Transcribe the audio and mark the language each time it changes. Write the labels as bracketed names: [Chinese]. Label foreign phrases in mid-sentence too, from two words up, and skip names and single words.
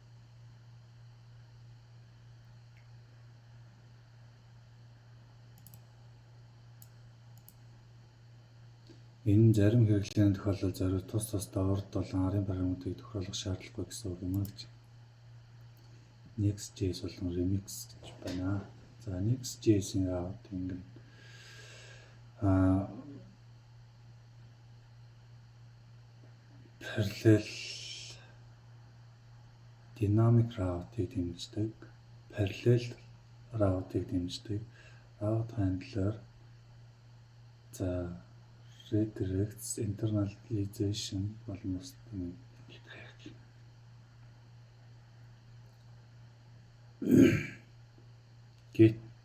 [Mongolian] Энэ зарим хэрэглээний тохиолдолд зориуд тус урд болон арын параметрыг тохируулах шаардлагагүй гэсэн үг юм гэж. Next.js болон Remix гэж байна. За Next.js-ийн route ингэн [English] parallel dynamic route-ыг дэмждэг, parallel route-ыг дэмждэг, route handler, за redirects, internalization [Mongolian] болон бусдын [English] get.